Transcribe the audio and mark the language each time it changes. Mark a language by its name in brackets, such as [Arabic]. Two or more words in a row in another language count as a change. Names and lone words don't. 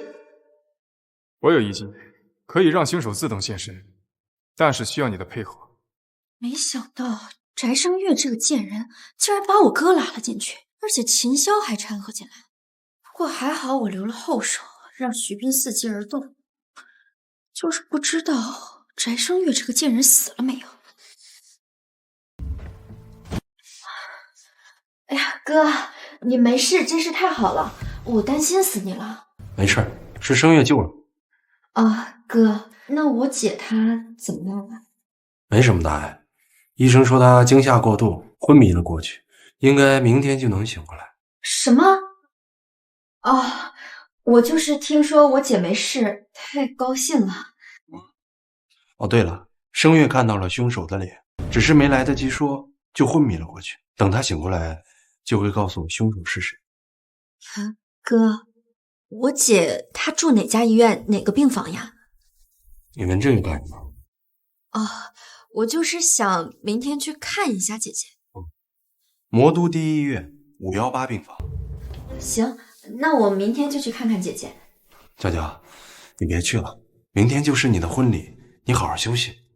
[Chinese] 我有意見，可以讓兇手自動現身，但是需要你的配合。沒想到翟聲月這個賤人竟然把我哥拉了進去，而且秦霄還摻和進來。不過還好我留了後手，讓徐斌伺機而動。就是不知道翟聲月這個賤人死了沒有。哎呀，哥，你沒事真是太好了，我擔心死你了。沒事，是聲月救了。啊，哥，那我姐她怎麼樣了？沒什麼大礙。醫生說他驚嚇過度，昏迷了過去，應該明天就能醒過來。什麼？哦，我就是聽說我姐沒事，太高興了。哦，對了，聲月看到了兇手的臉，只是沒來得及說，就昏迷了過去。等他醒過來，就會告訴我兇手是誰。啊，哥，我姐她住哪家醫院哪個病房呀？你問這個幹什麼？哦，我就是想明天去看一下姐姐。魔都第一醫院518病房。行，那我明天就去看看姐姐。娇娇，你別去了，明天就是你的婚禮，你好好休息。